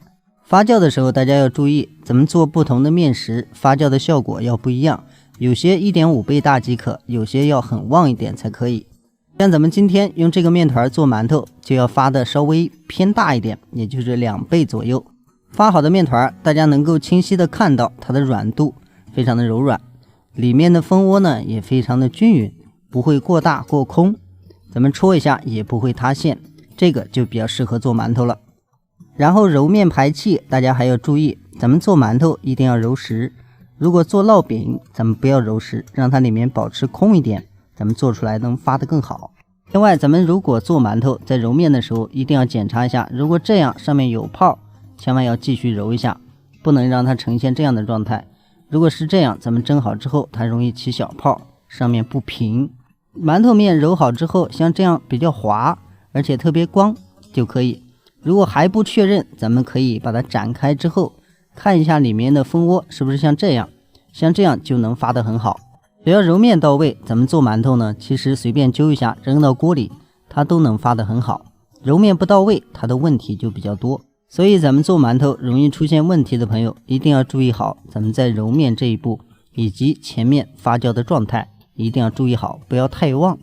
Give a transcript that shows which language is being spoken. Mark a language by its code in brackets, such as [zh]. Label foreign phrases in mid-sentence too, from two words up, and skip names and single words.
[zh] 發酵的時候大家要注意，咱們做不同的面食，發酵的效果要不一樣，有些 1.5 倍大即可，有些要很旺一點才可以。像咱們今天用這個面團做饅頭，就要發的稍微偏大一點，也就是2倍左右。發好的面團，大家能夠清晰的看到它的軟度非常的柔軟，裡面的蜂窩呢也非常的均勻，不會過大過空，咱們戳一下也不會塌陷，這個就比較適合做饅頭了。然後揉面排氣，大家還要注意，咱們做饅頭一定要揉實，如果做烙餅，咱們不要揉實，讓它裡面保持空一點，咱們做出來能發得更好。另外，咱們如果做饅頭，在揉面的時候一定要檢查一下，如果這樣上面有泡，千萬要繼續揉一下，不能讓它呈現這樣的狀態。如果是這樣，咱們蒸好之後，它容易起小泡，上面不平。饅頭面揉好之後，像這樣比較滑，而且特別光就可以。如果還不確認，咱們可以把它展開之後，看一下裡面的蜂窩是不是像這樣，像這樣就能發得很好。只要揉面到位，咱們做饅頭呢，其實隨便揪一下扔到鍋裡，它都能發得很好。揉面不到位，它的問題就比較多。所以咱們做饅頭容易出現問題的朋友，一定要注意好咱們在揉面這一步，以及前面發酵的狀態，一定要注意好，不要太旺。